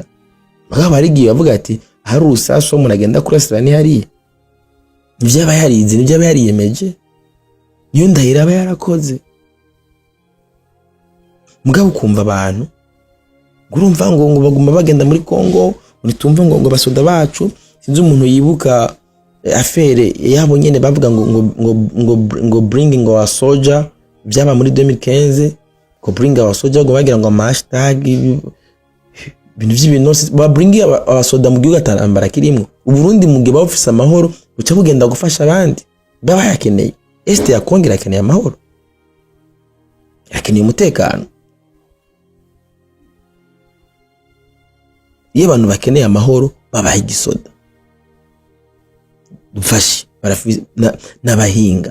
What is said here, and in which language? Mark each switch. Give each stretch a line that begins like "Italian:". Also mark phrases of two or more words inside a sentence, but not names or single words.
Rundi: Bagaba barigiye bavuga ati hari urusaso umuntu agenda kurasira ni hariya, nivyo aba yarize, nivyo aba yariyemeje, niyo ndahira aba yarakoze. Mugabo ukumva abantu urumva ngo baguma bagenda muri Kongo, unitumva ngo basoda bacu. Sinzi umuntu yibuka affaire yabo nyene bavuga ngo
English: bringing our soldier
Rundi: byaba muri 2015, ko
English: bring our soldier
Rundi: ngo bagira ngo hashtag ibintu vy'ibintu ba bring abasoda mu gihugu atarambara kirimo. Uburundi mugihe bafise amahoro uca bugenda gufasha abandi baba yakeneye. Este yakongera akeneye amahoro, yakeneye umutekano. Iyo abantu bakeneye amahoro babaha igisoda dufashe n'abahinga.